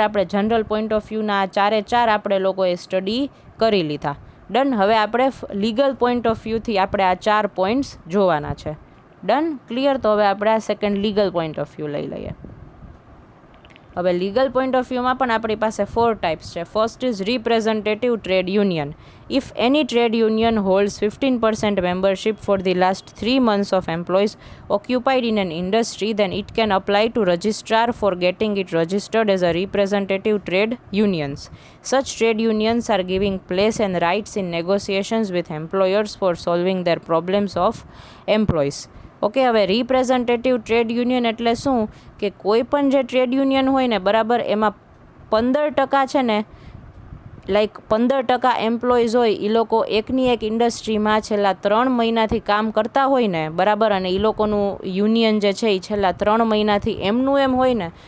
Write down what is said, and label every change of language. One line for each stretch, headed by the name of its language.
Gujarati: આપણે general point of વ્યૂના ચારે ચાર આપણે લોકોએ સ્ટડી કરી લીધા. ડન? હવે આપણે લીગલ પોઈન્ટ ઓફ વ્યૂથી આપણે આ 4 પોઈન્ટ્સ જોવાના છે. ડન? ક્લિયર? તો હવે આપણે આ second legal point of view લઈ લઈએ. હવે લીગલ પોઈન્ટ ઓફ વ્યૂમાં પણ આપણી પાસે 4 ટાઈપ્સ છે.
English: First is representative trade union. If any trade union holds 15% membership for the last 3 months of employees occupied in an industry, then it can apply to registrar for getting it registered as a representative trade unions. Such trade unions are giving place and rights in negotiations with employers for solving their problems of employees.
Gujarati: Okay, હવે representative trade union એટલે શું કે કોઈ પણ જે trade union હોય ને બરાબર, એમાં 15% છે ને, લાઈક 15% એમ્પ્લોઈઝ હોય, એ લોકો એકની એક ઇન્ડસ્ટ્રીમાં છેલ્લા 3 મહિનાથી કામ કરતા હોય ને બરાબર, અને એ લોકોનું યુનિયન જે છે એ છેલ્લા 3 મહિનાથી એમનું એમ હોય ને